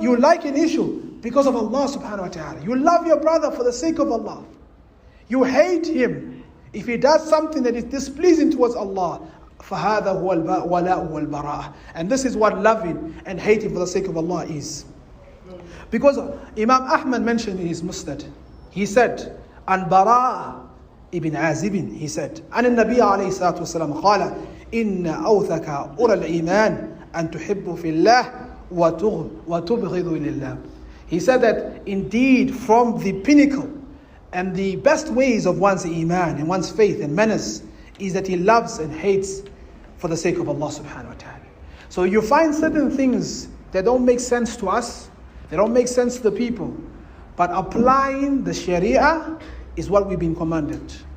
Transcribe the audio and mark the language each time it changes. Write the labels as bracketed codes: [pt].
[en] You like an issue because of Allah subhanahu wa ta'ala. You love your brother for the sake of Allah. You hate him if he does something that is displeasing towards Allah. [ar] فَهَذَا هُوَ الْوَلَاءُ وَالْبَرَاءُ. [en] And this is what loving and hating for the sake of Allah is. Because Imam Ahmad mentioned in his Musnad, he said, [ar] عن براء ابن عازب, [en] he said, [ar] عن النبي عليه الصلاة والسلام قال إن أوثق أولى الإيمان أن تحب في الله وتبغض لله. [en] He said that indeed from the pinnacle and the best ways of one's iman and one's faith and manners is that he loves and hates for the sake of Allah subhanahu wa ta'ala. So you find certain things that don't make sense to us, they don't make sense to the people, but applying the Sharia is what we've been commanded.